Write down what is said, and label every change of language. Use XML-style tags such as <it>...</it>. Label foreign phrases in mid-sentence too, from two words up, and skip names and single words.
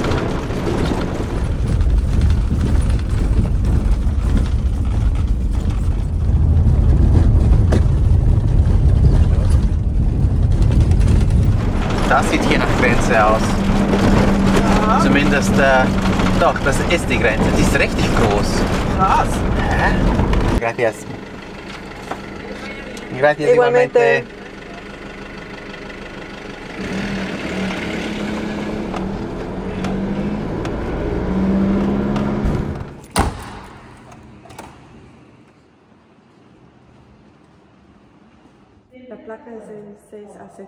<de>Das sieht hier nach Grenze aus. Ja. Zumindest, doch, das ist die Grenze. Die ist richtig groß. Krass.</de> <es>Gracias. Gracias Igualmente. igualmente. La placa es el 6AZ.</es>